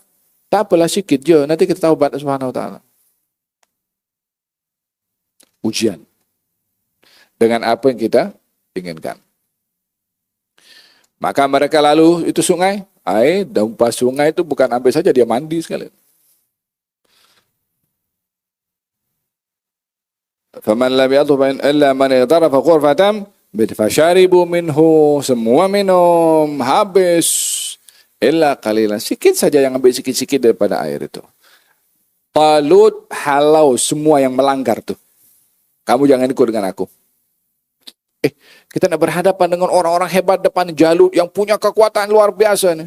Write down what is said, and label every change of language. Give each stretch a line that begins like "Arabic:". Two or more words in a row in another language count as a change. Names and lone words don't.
Malay: Tak apalah sikit je, nanti kita taubat
Arabic: سبحانه وتعالى.
Malay: Ujian dengan apa yang kita inginkan. Maka mereka lalu itu sungai, air, dampak sungai itu bukan ambil saja, dia mandi sekali.
Arabic: فمن لم يذهب إلا من اغترف غرفة فشربوا منه,
Malay: semua minum habis
Arabic: إلا قليلا,
Malay: sikit saja yang ambil sikit-sikit daripada air itu. Talut halau semua yang melanggar tuh. Kamu jangan ikut dengan aku. Kita nak berhadapan dengan orang-orang hebat depan Jalut yang punya kekuatan luar biasa nih.